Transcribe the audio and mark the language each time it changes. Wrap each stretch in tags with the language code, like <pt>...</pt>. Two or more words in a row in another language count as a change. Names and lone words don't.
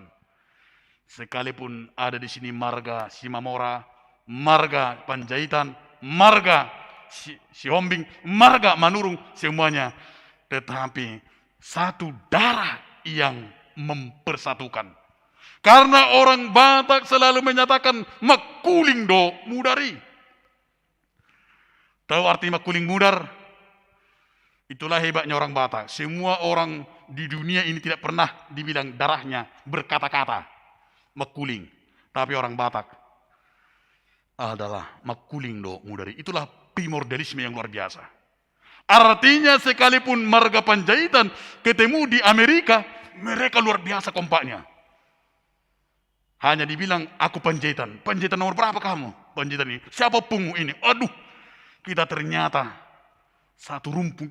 <id>Sekalipun ada di sini marga Simamora, marga Panjaitan, marga Sihombing, marga Manurung, semuanya. Tetapi satu darah yang mempersatukan. Karena orang Batak selalu menyatakan</id> <bbc>makuling do mudari.</bbc> <id>Tahu arti</id> <bbc>makuling mudar?</bbc> <id>Itulah hebatnya orang Batak. Semua orang di dunia ini tidak pernah dibilang darahnya berkata-kata makuling. Tapi orang Batak adalah</id> <bbc>makuling do mudari.</bbc> <id>Itulah primordialisme yang luar biasa. Artinya sekalipun marga Panjaitan ketemu di Amerika, mereka luar biasa kompaknya. Hanya dibilang aku Panjaitan. Panjaitan nomor berapa kamu? Panjaitan ini. Siapa pungu ini? Aduh, kita ternyata satu rumpun.</id>